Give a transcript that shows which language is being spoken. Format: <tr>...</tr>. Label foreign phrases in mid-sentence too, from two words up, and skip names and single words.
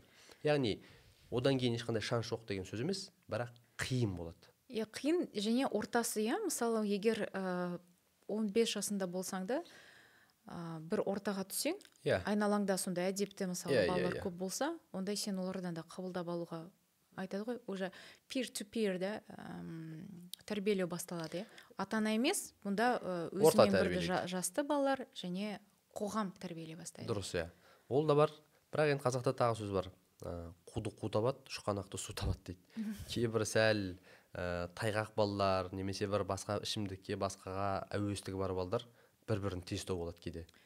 <kk>Яғни одан кейін ешқандай шанс жоқ деген сөз емес, бірақ қиын болады. Қиын және ортасы, мысалы егер 15 жасында болсаң да бір ортаға түсең, айналаңда сондай әдепті мысалы балалар көп болса, ондай сен олардан да қабылдап алуға айтады ғой, уже peer-to-peer тәрбиелеу басталады. Ата-ана емес, бұнда өзімен бірді жасты балалар және қоғам тәрбиелей бастайды. Дұрыс, ол да бар, бірақ енді қазақта тағы сөз бар. Қуды қу табады, шұқанақты су табады дейді. Кейбір сәл тайғақ балалар, немесе бір басқа ішімдікке, басқаға әуестігі бар балалар бір-бірін тез тауып алады кейде.</kk>